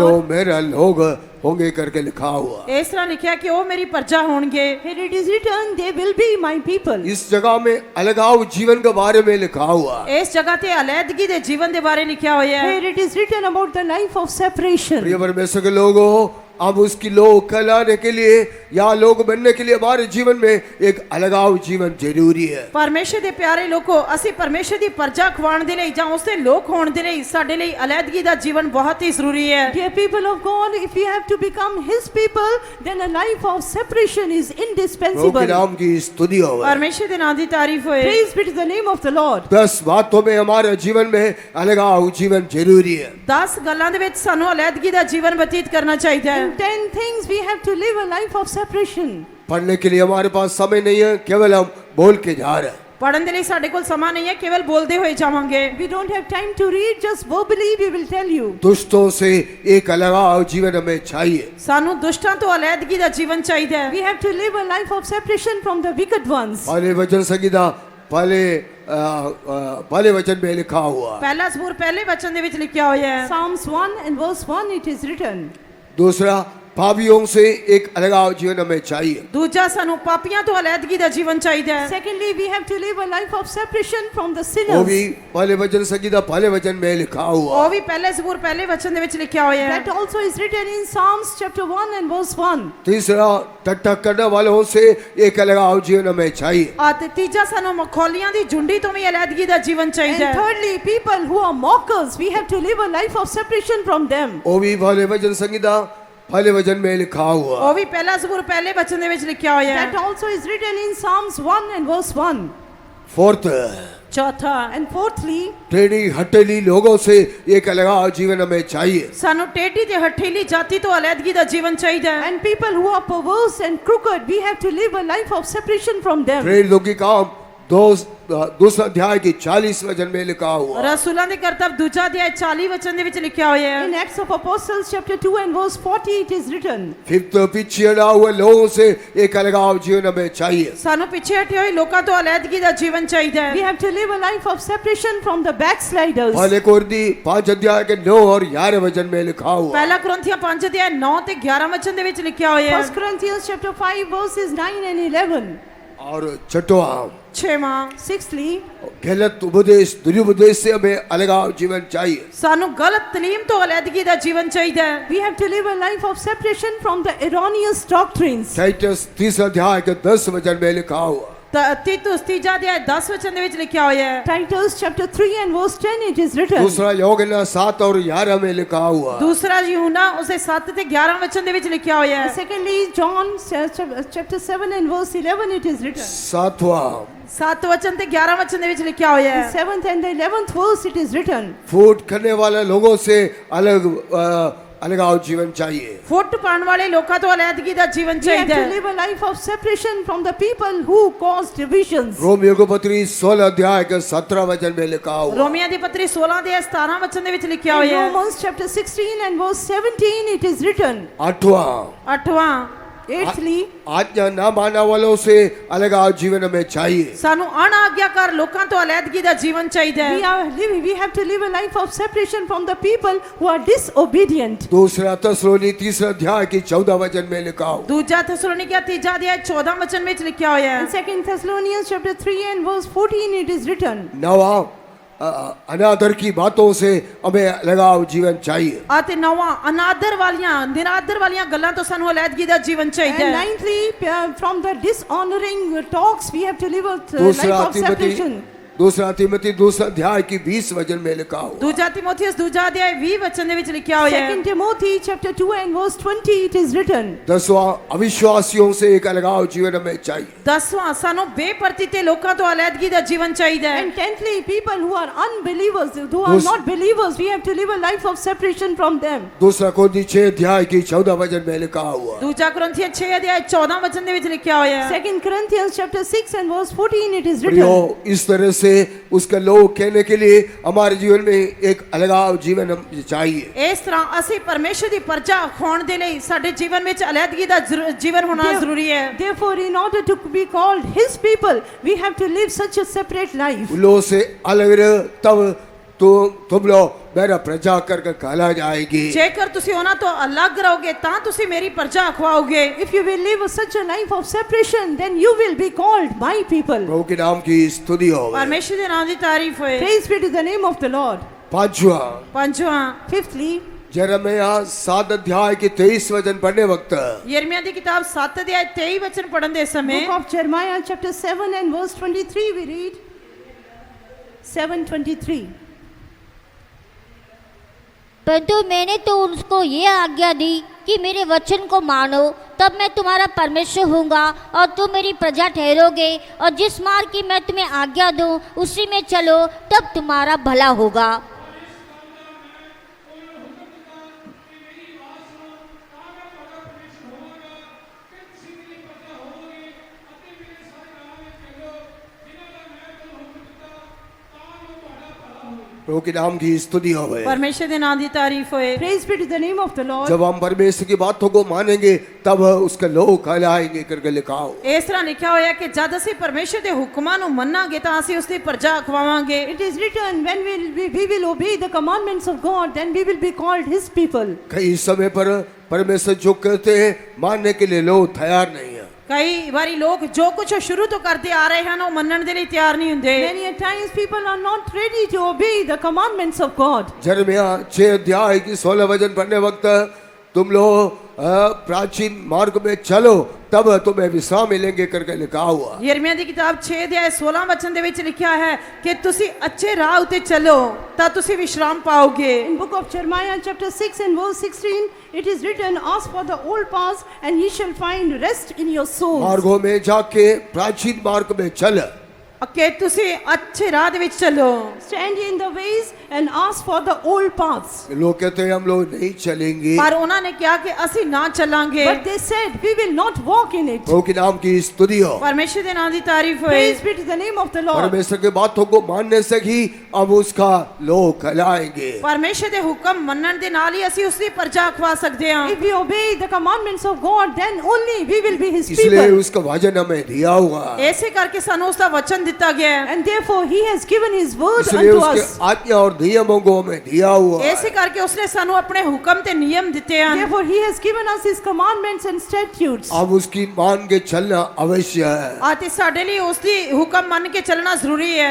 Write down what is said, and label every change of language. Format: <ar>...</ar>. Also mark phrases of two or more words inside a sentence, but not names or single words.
<hi>लोग मेरा लोग होंगे करके लिखा हुआ। इस तरह लिखा कि वो मेरी प्रजा होंगे।</hi> <en>Here it is written, they will be my people.</en> <hi>इस जगह में अलगाव जीवन के बारे में लिखा हुआ।</hi> <pa>ਇਸ ਜਗ੍ਹਾ ਤੇ ਅਲੈਦਗੀ ਦੇ ਜੀਵਨ ਦੇ ਬਾਰੇ ਲਿਖਾ ਹੋਇਆ ਹੈ।</pa> <en>Here it is written about the life of separation.</en> <hi>प्रिय परमेश्वर के लोगों, अब उसकी लोग कहलाने के लिए या लोग बनने के लिए हमारे जीवन में एक अलगाव जीवन जरूरी है।</hi> <pa>ਪਰਮੇਸ਼ਰ ਦੇ ਪਿਆਰੇ ਲੋਕੋ, ਅਸੀਂ ਪਰਮੇਸ਼ਰ ਦੀ ਪਰਜਾ ਖਵਾਉਣ ਦੇ ਲਈ ਜਾਂ ਉਸ ਦੇ ਲੋਕ ਹੋਣ ਦੇ ਲਈ ਸਾਡੇ ਲਈ ਅਲੈਦਗੀ ਦਾ ਜੀਵਨ ਬਹੁਤ ਹੀ ਜ਼ਰੂਰੀ ਹੈ।</pa> <en>Dear people of God, if you have to become His people, then a life of separation is</en> <hi>प्रभु के</hi> <en>indispensable.</en> <hi>नाम की स्तुति हो।</hi> <pa>ਪਰਮੇਸ਼ਰ ਦੇ ਨਾਮ ਦੀ ਤਾਰੀਫ ਹੋਏ।</pa> <en>Praise be to the name of the Lord.</en> <hi>10 बातों में हमारे जीवन में अलगाव जीवन जरूरी है।</hi> <pa>10 ਗੱਲਾਂ ਦੇ ਵਿੱਚ ਸਾਨੂੰ ਅਲੈਦਗੀ ਦਾ ਜੀਵਨ ਬਤੀਤ ਕਰਨਾ ਚਾਹੀਦਾ ਹੈ।</pa> <en>In 10 things we have to live a life of separation.</en> <hi>पढ़ने के लिए हमारे पास समय नहीं है, केवल हम बोल के जा रहे हैं।</hi> <pa>ਪੜਨ ਦੇ ਲਈ ਸਾਡੇ ਕੋਲ ਸਮਾਂ ਨਹੀਂ ਹੈ, ਕੇਵਲ ਬੋਲਦੇ ਹੋਏ ਜਾਵਾਂਗੇ।</pa> <en>We don't have time to read, just verbally we will tell you.</en> <hi>दुष्टों से एक अलगाव जीवन हमें चाहिए।</hi> <pa>ਸਾਨੂੰ ਦੁਸ਼ਟਾਂ ਤੋਂ ਅਲੈਦਗੀ ਦਾ ਜੀਵਨ ਚਾਹੀਦਾ ਹੈ।</pa> <en>We have to live a life of separation from the wicked ones.</en> <hi>पहले वचन संहिता पहले वचन में लिखा हुआ।</hi> <pa>ਪਹਿਲਾ ਜ਼ਬੂਰ ਪਹਿਲੇ ਵਚਨ ਦੇ ਵਿੱਚ ਲਿਖਿਆ ਹੋਇਆ ਹੈ।</pa> <en>Psalms 1 and verse 1 it is written.</en> <hi>दूसरा, पापियों से एक अलगाव जीवन हमें चाहिए।</hi> <pa>ਦੂਜਾ ਸਾਨੂੰ ਪਾਪੀਆਂ ਤੋਂ ਅਲੈਦਗੀ ਦਾ ਜੀवन ਚਾਹੀਦਾ ਹੈ।</pa> <en>Secondly, we have to live a life of separation from the</en> <hi>वो</hi> <en>sinners.</en> <hi>भी पहले वचन संहिता पहले वचन में लिखा हुआ।</hi> <pa>ਉਹ ਵੀ ਪਹਿਲੇ ਜ਼ਬੂਰ ਪਹਿਲੇ ਵਚਨ ਦੇ ਵਿੱਚ ਲਿਖਿਆ ਹੋਇਆ ਹੈ।</pa> <en>That also is written in Psalms chapter 1 and verse 1.</en> <hi>तीसरा, टट्टा करने वालों से एक अलगाव जीवन हमें चाहिए।</hi> <pa>ਅਤੇ ਤੀਜਾ ਸਾਨੂੰ ਮਖੌਲੀਆਂ ਦੀ ਝੁੰਡੀ ਤੋਂ ਵੀ ਅਲੈਦਗੀ ਦਾ ਜੀवन ਚਾਹੀਦਾ</pa> <en>And</en> <pa>ਹੈ।</pa> <en>thirdly, people who are mockers, we have to live a life of separation from them.</en> <hi>वो भी पहले वचन संहिता पहले वचन में लिखा हुआ।</hi> <pa>ਉਹ ਵੀ ਪਹਿਲਾ ਜ਼ਬੂਰ ਪਹਿਲੇ ਵਚਨ ਦੇ ਵਿੱਚ ਲਿਖਿਆ ਹੋਇਆ</pa> <en>That</en> <pa>ਹੈ।</pa> <en>also is written in Psalms 1 and verse 1.</en> <hi>फोर्थ,</hi> <pa>ਚੌਥਾ,</pa> <en>And fourthly,</en> <hi>टेढ़ी हटेली लोगों से एक अलगाव जीवन हमें चाहिए।</hi> <pa>ਸਾਨੂੰ ਟੇਢੀ ਤੇ ਹਠੀਲੀ ਜਾਤੀ ਤੋਂ ਅਲੈਦਗੀ ਦਾ ਜੀवन ਚਾਹੀਦਾ ਹੈ।</pa> <en>and people who are perverse and crooked, we have to live a life of separation from them.</en> <hi>प्रेरितों की काम दूसरा अध्याय की 40 वचन में लिखा हुआ।</hi> <pa>ਰਸੂਲਾਂ ਦੇ ਕਰਤੱਵ ਦੂਜਾ ਅਧਿਆਇ 40 ਵਚਨ ਦੇ ਵਿੱਚ ਲਿਖਿਆ ਹੋਇਆ ਹੈ।</pa> <en>In Acts of Apostles chapter 2 and verse 40 it is written.</en> <hi>फिफ्थ, पीछे हटा हुए लोगों से एक अलगाव जीवन हमें चाहिए।</hi> <pa>ਸਾਨੂੰ ਪਿੱਛੇ ਹਟੇ ਹੋਏ ਲੋਕਾਂ ਤੋਂ ਅਲੈਦਗੀ ਦਾ ਜੀवन ਚਾਹੀਦਾ</pa> <en>We</en> <pa>ਹੈ।</pa> <en>have to live a life of separation from the backsliders.</en> <hi>पहले कोरिन्थी 5 अध्याय के 9 और 11 वचन में लिखा हुआ।</hi> <pa>ਪਹਿਲਾ ਕੁਰਿੰਥੀਆਂ 5 ਅਧਿਆਇ 9 ਤੇ 11 ਵਚਨ ਦੇ ਵਿੱਚ ਲਿਖਿਆ ਹੋਇਆ ਹੈ।</pa> <en>1 Corinthians chapter 5 verses 9 and 11.</en> <hi>और छठवां,</hi> <pa>6ਵਾਂ,</pa> <en>Sixthly,</en> <hi>गलत उपदेश दुरुपदेश से हमें अलगाव जीवन चाहिए।</hi> <pa>ਸਾਨੂੰ ਗਲਤ ਤਾਲੀਮ ਤੋਂ ਅਲੈਦਗੀ ਦਾ ਜੀवन ਚਾਹੀਦਾ ਹੈ।</pa> <en>we have to live a life of separation from the erroneous doctrines.</en> <hi>टाइटस 3 अध्याय के 10 वचन में लिखा हुआ।</hi> <pa>ਤੀਤੁਸ ਤੀਜਾ ਅਧਿਆਇ 10 ਵਚਨ ਦੇ ਵਿੱਚ ਲਿਖਿਆ ਹੋਇਆ ਹੈ।</pa> <en>Titus chapter 3 and verse 10 it is written.</en> <hi>दूसरा यूहन्ना 7 और 11 में लिखा हुआ।</hi> <pa>ਦੂਸਰਾ ਯੂਹੰਨਾ ਉਸੇ 7 ਤੇ 11 ਵਚਨ ਦੇ ਵਿੱਚ ਲਿਖਿਆ ਹੋਇਆ ਹੈ।</pa> <en>Secondly, John chapter 7 and verse 11 it is written.</en> <hi>सातवां,</hi> <pa>7 ਵਚਨ ਤੇ 11 ਵਚਨ ਦੇ ਵਿੱਚ ਲਿਖਿਆ ਹੋਇਆ</pa> <en>The</en> <pa>ਹੈ।</pa> <en>7th and the 11th verse it is written.</en> <hi>फूट करने वाले लोगों से अलगाव जीवन चाहिए।</hi> <pa>ਫੁੱਟ ਪਾਉਣ ਵਾਲੇ ਲੋਕਾਂ ਤੋਂ ਅਲੈਦਗੀ ਦਾ ਜੀवन</pa> <en>We have</en> <pa>ਚਾਹੀਦਾ</pa> <en>to</en> <pa>ਹੈ।</pa> <en>live a life of separation from the people who cause divisions.</en> <hi>रोमियो को पत्री 16 अध्याय के 17 वचन में लिखा हुआ।</hi> <pa>ਰੋਮੀਆਂ ਦੀ ਪੱਤਰੀ 16 ਦੇ 17 ਵਚਨ ਦੇ ਵਿੱਚ ਲਿਖਿਆ</pa> <en>In</en> <pa>ਹੋਇਆ ਹੈ।</pa> <en>Romans chapter 16 and verse 17 it is written.</en> <hi>आठवां,</hi> <pa>8ਵਾਂ,</pa> <en>Eighthly,</en> <hi>आज्ञा ना मानने वालों से अलगाव जीवन हमें चाहिए।</hi> <pa>ਸਾਨੂੰ ਅਣਆਗਿਆਕਾਰ ਲੋਕਾਂ ਤੋਂ ਅਲੈਦਗੀ ਦਾ ਜੀवन ਚਾਹੀਦਾ ਹੈ।</pa> <en>we have to live a life of separation from the people who are disobedient.</en> <hi>दूसरा तस्सलोनी 3 अध्याय की 14 वचन में लिखा हुआ।</hi> <pa>ਦੂਜਾ ਥੈਸਲੋਨੀਕੀਆ 3 ਅਧਿਆਇ 14 ਵਚਨ ਵਿੱਚ ਲਿਖਿਆ ਹੋਇਆ ਹੈ।</pa> <en>In 2 Thessalonians chapter 3 and verse 14 it is written.</en> <hi>नवा, अनादर की बातों से हमें लगाव जीवन चाहिए।</hi> <pa>ਅਤੇ ਨੌਵਾਂ ਅਨਾਦਰ ਵਾਲੀਆਂ ਨਿਰਾਦਰ ਵਾਲੀਆਂ ਗੱਲਾਂ ਤੋਂ ਸਾਨੂੰ ਅਲੈਦਗੀ ਦਾ ਜੀवन ਚਾਹੀਦਾ</pa> <en>And</en> <pa>ਹੈ।</pa> <en>ninthly, from the dishonoring talks we have to live a life</en> <hi>दूसरा</hi> <en>of separation.</en> <hi>तिमोथी 2 अध्याय की 20 वचन में लिखा हुआ।</hi> <pa>ਦੂਜਾ ਤਿਮੋਥੀਅਸ ਦੂਜਾ ਅਧਿਆਇ 20 ਵਚਨ ਦੇ ਵਿੱਚ ਲਿਖਿਆ ਹੋਇਆ ਹੈ।</pa> <en>2 Timothy chapter 2 and verse 20 it is written.</en> <hi>10वां, अविश्वासियों से एक अलगाव जीवन हमें चाहिए।</hi> <pa>10ਵਾਂ ਸਾਨੂੰ ਬੇਪਰਤੀਤੇ ਲੋਕਾਂ ਤੋਂ ਅਲੈਦਗੀ ਦਾ ਜੀवन ਚਾਹੀਦਾ ਹੈ।</pa> <en>And tenthly, people who are unbelievers, who are not believers, we have to live a life of separation from them.</en> <hi>दूसरा कोरिन्थी 6 अध्याय की 14 वचन में लिखा हुआ।</hi> <pa>ਦੂਜਾ ਕੁਰਿੰਥੀਆਂ 6 ਅਧਿਆਇ 14 ਵਚਨ ਦੇ ਵਿੱਚ ਲਿਖਿਆ ਹੋਇਆ ਹੈ।</pa> <en>2 Corinthians chapter 6 and verse 14 it is</en> <hi>प्रियो,</hi> <en>written.</en> <hi>इस तरह से से उसका लोग कहने के लिए हमारे जीवन में एक अलगाव जीवन हम चाहिए।</hi> <pa>ਇਸ ਤਰ੍ਹਾਂ ਅਸੀਂ ਪਰਮੇਸ਼ਰ ਦੀ ਪ੍ਰਜਾ ਹੋਣ ਦੇ ਲਈ ਸਾਡੇ ਜੀਵਨ ਵਿੱਚ ਅਲੱਗਗੀ ਦਾ ਜੀਵਨ ਹੋਣਾ ਜ਼ਰੂਰੀ ਹੈ।</pa> <en>Therefore, in order to be called His people, we have to live such a separate life.</en> <hi>उन लोगों से अलग रहो, तब तो तुम लोग मेरा प्रजा करके कहला जाएगी।</hi> <pa>ਜੇਕਰ ਤੁਸੀਂ ਉਹਨਾਂ ਤੋਂ ਅਲੱਗ ਰਹੋਗੇ ਤਾਂ ਤੁਸੀਂ ਮੇਰੀ ਪ੍ਰਜਾ ਖਵਾਓਗੇ।</pa> <en>If you will live such a life of separation, then you will be called my people.</en> <hi>प्रभु के नाम की स्तुति हो।</hi> <pa>ਪਰਮੇਸ਼ਰ ਦੇ ਨਾਮ ਦੀ ਤਾਰੀਫ ਹੋਏ।</pa> <en>Praise be to the name of the Lord.</en> <hi>पांचवा,</hi> <pa>ਪੰਜਵਾਂ,</pa> <en>Fifthly,</en> <hi>यिर्मयाह 7 अध्याय की 23 वचन पढ़ने वक्त</hi> <pa>ਯਿਰਮੀਆ ਦੀ ਕਿਤਾਬ 7 ਅਧਿਆਇ 23 ਵਚਨ ਪੜਨ ਦੇ ਸਮੇਂ</pa> <en>book of Jeremiah chapter 7 and verse 23 we read. 7:23.</en> <hi>परंतु मैंने तो उसको ये आज्ञा दी कि मेरे वचन को मानो, तब मैं तुम्हारा परमेश्वर होऊंगा और तुम मेरी प्रजा ठहरोगे, और जिस मार्ग की मैं तुम्हें आज्ञा दूं उसी में चलो, तब तुम्हारा भला होगा। प्रभु के नाम की स्तुति हो।</hi> <pa>ਪਰਮੇਸ਼ਰ ਦੇ ਨਾਮ ਦੀ ਤਾਰੀਫ ਹੋਏ।</pa> <en>Praise be to the name of the Lord.</en> <hi>जब हम परमेश्वर की बातों को मानेंगे तब उसके लोग कहलाएंगे करके लिखा हो।</hi> <pa>ਇਸ ਤਰ੍ਹਾਂ ਲਿਖਿਆ ਹੋਇਆ ਕਿ ਜਦ ਅਸੀਂ ਪਰਮੇਸ਼ਰ ਦੇ ਹੁਕਮਾਂ ਨੂੰ ਮੰਨਾਂਗੇ ਤਾਂ ਅਸੀਂ ਉਸ ਦੀ ਪ੍ਰਜਾ ਖਵਾਵਾਂਗੇ।</pa> <en>It is written, when we will obey the commandments of God, then we will be called His people.</en> <hi>कई समय पर परमेश्वर जो कहते हैं मानने के लिए लोग तैयार नहीं है।</hi> <pa>ਕਈ ਵਾਰੀ ਲੋਕ ਜੋ ਕੁਝ ਸ਼ੁਰੂ ਤੋਂ ਕਰਦੇ ਆ ਰਹੇ ਹਨ ਉਹ ਮੰਨਣ ਦੇ ਲਈ ਤਿਆਰ ਨਹੀਂ ਹੁੰਦੇ।</pa> <en>Many a times people are not ready to obey the commandments of God.</en> <hi>यिर्मयाह 6 अध्याय की 16 वचन पढ़ने वक्त तुम लोग प्राचीन मार्ग में चलो तब तुम्हें विश्राम मिलेंगे करके लिखा हुआ।</hi> <pa>ਯਿਰਮੀਆ ਦੀ ਕਿਤਾਬ 6 ਅਧਿਆਇ 16 ਵਚਨ ਦੇ ਵਿੱਚ ਲਿਖਿਆ ਹੈ ਕਿ ਤੁਸੀਂ ਅੱਛੇ ਰਾਹ ਉਤੇ ਚੱਲੋ ਤਾਂ ਤੁਸੀਂ ਵਿਸ਼ਰਾਮ ਪਾਓਗੇ।</pa> <en>In book of Jeremiah chapter 6 and verse 16, it is written, ask for the old paths and ye shall find rest in your souls.</en> <hi>मार्गों में जाके प्राचीन मार्ग में चल,</hi> <pa>ਕਿ ਤੁਸੀਂ ਅੱਛੇ ਰਾਹ ਦੇ ਵਿੱਚ ਚੱਲੋ।</pa> <en>Stand in the ways and ask for the old paths.</en> <hi>लोग कहते हैं हम लोग नहीं चलेंगे,</hi> <pa>ਪਰ ਉਹਨਾਂ ਨੇ ਕਿਹਾ ਕਿ ਅਸੀਂ ਨਾ ਚੱਲਾਂਗੇ।</pa> <en>But they said, we will not walk in it.</en> <hi>प्रभु के नाम की स्तुति हो।</hi> <pa>ਪਰਮੇਸ਼ਰ ਦੇ ਨਾਮ ਦੀ ਤਾਰੀਫ ਹੋਏ।</pa> <en>Praise be to the name of the Lord.</en> <hi>परमेश्वर की बातों को मानने से ही अब उसका लोग कहलाएंगे।</hi> <pa>ਪਰਮੇਸ਼ਰ ਦੇ ਹੁਕਮ ਮੰਨਣ ਦੇ ਨਾਲ ਹੀ ਅਸੀਂ ਉਸ ਦੀ ਪ੍ਰਜਾ ਖਵਾ ਸਕਦੇ ਹਾਂ।</pa> <en>If we obey the commandments of God, then only we will be His</en> <hi>इसलिए</hi> <en>people.</en> <hi>उसका वचन हमें दिया हुआ है।</hi> <pa>ਇਸੇ ਕਰਕੇ ਸਾਨੂੰ ਉਸ ਦਾ ਵਚਨ ਦਿੱਤਾ ਗਿਆ ਹੈ।</pa> <en>And therefore He has given His word</en> <hi>इसलिए</hi> <en>unto</en> <hi>उसके</hi> <en>us.</en> <hi>आज्ञा और नियमों को हमें दिया हुआ है।</hi> <pa>ਇਸੇ ਕਰਕੇ ਉਸਨੇ ਸਾਨੂੰ ਆਪਣੇ ਹੁਕਮ ਤੇ ਨਿਯਮ ਦਿੱਤੇ ਹਨ।</pa> <en>Therefore He has given us His commandments and statutes.</en> <hi>अब उसकी मान के चलना अवश्य है।</hi> <pa>ਅਤੇ ਸਾਡੇ ਲਈ ਉਸ ਦੀ ਹੁਕਮ ਮੰਨ ਕੇ ਚੱਲਣਾ ਜ਼ਰੂਰੀ ਹੈ।</pa>